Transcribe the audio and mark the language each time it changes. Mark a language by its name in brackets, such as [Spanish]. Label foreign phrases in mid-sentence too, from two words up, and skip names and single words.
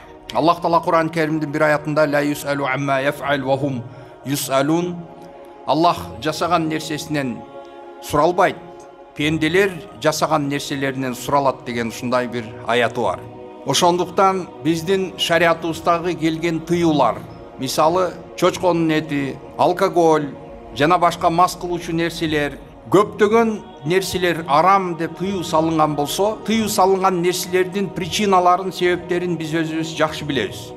[Kyrgyz] Аллах Таала Кур'ан Керимдин бир аятында [Arabic] لا يسأل عما يفعل وهم يسألون. [Kyrgyz] Аллах жасаган нерсесинен суралбайт, пенделер жасаган нерселеринен суралат деген ушундай бир аяты бар. Ошондуктан биздин шариятыбыздагы келген тыюулар, мисалы чочконун эти, алкоголь жана башка мас кылуучу нерселер, көптөгөн нерселер арам деп тыюу салынган болсо, тыюу салынган нерселердин причиналарын, себептерин биз өзүбүз жакшы билебиз.